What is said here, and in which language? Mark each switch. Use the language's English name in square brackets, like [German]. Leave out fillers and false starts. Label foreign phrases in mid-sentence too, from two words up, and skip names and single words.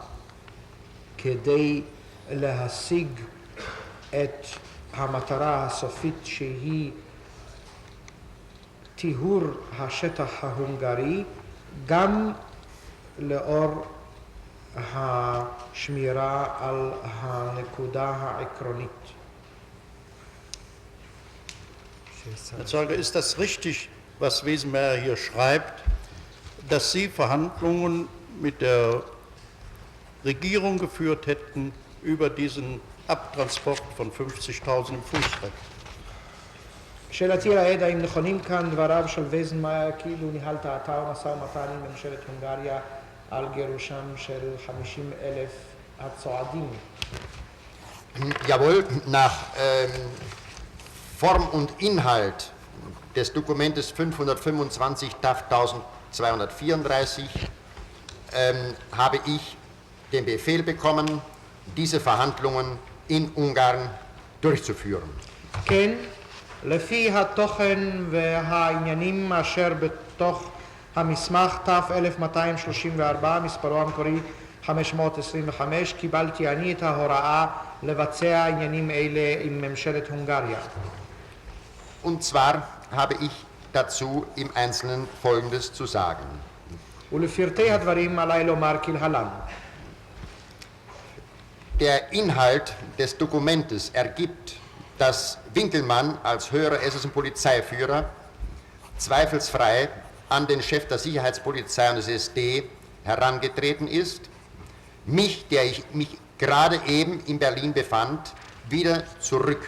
[Hebrew] כדי להשיג את המטרה הסופית שהיא טיהור השטח ההונגרי, גם לאור השמירה על הנקודה העקרונית. [German] Herr Zeuge, ist das richtig, was Wesenmeier hier schreibt, dass Sie Verhandlungen mit der Regierung geführt hätten über diesen Abtransport von 50.000 im Fußrecht? [Hebrew] שאלתי לעד, האם נכונים כאן דבריו של וייזנמאייר כאילו ניהלת אתה ומשא ומתן עם ממשלת הונגריה על גירושם של 50,000 הצועדים? [German] Jawohl, nach Form und Inhalt des Dokumentes 525 TAF 1234 habe ich den Befehl bekommen, diese Verhandlungen in Ungarn durchzuführen. [Hebrew] כן, לפי התוכן והעניינים אשר בתוך המסמך תף 1234, מספרו המקורי 525, קיבלתי אני את ההוראה לבצע עניינים אלה עם ממשלת הונגריה. [German] Und zwar habe ich dazu im Einzelnen Folgendes zu sagen. [Hebrew] ולפרטי הדברים עליי לומר כלהלן. [German] Der Inhalt des Dokumentes ergibt, dass Winkelmann als höherer SS-Polizeiführer zweifelsfrei an den Chef der Sicherheitspolizei und des SD herangetreten ist, mich, der ich mich gerade eben in Berlin befand, wieder zurück